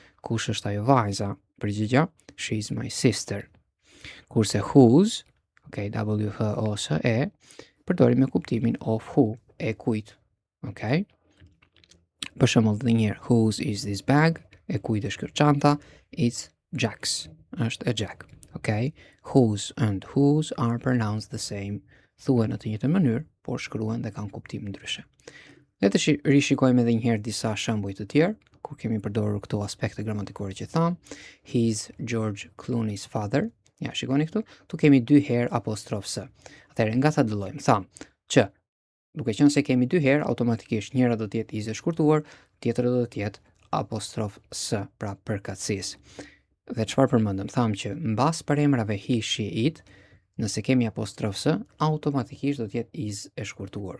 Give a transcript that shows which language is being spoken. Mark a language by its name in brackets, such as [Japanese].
[Albanian] Kush është ajo vajza? Përgjigja, [English] she's my sister. [Albanian] Kurse whose, okay, W-H-O-S-E, përdorim me kuptimin of who, e kujt. Okay? Për shembull edhe një herë, [English] whose is this bag? [Albanian] E kujt është kjo çanta? [English] It's Jack's. [Albanian] Është e Jack. Okay? [English] Whose and whose are pronounced the same. [Albanian] Thuhen në të njëjtën mënyrë, por shkruhen dhe kanë kuptim ndryshe. Le të rishikojmë edhe një herë disa shembuj të tjerë, kur kemi përdorur këto aspekte gramatikore që tham. [English] He's George Clooney's father. [Albanian] Ja, shikoni këtu, tu kemi dy herë apostrof s. Atëherë nga ta dallojmë, tham që duke qenë se kemi dy herë, automatikisht njëra do të jetë is e shkurtuar, tjetra do të jetë apostrof s, pra përkatësisë. Dhe çfarë përmendëm? Tham që mbas përemrave he, she, it, nëse kemi apostrof s, automatikisht do të jetë is e shkurtuar.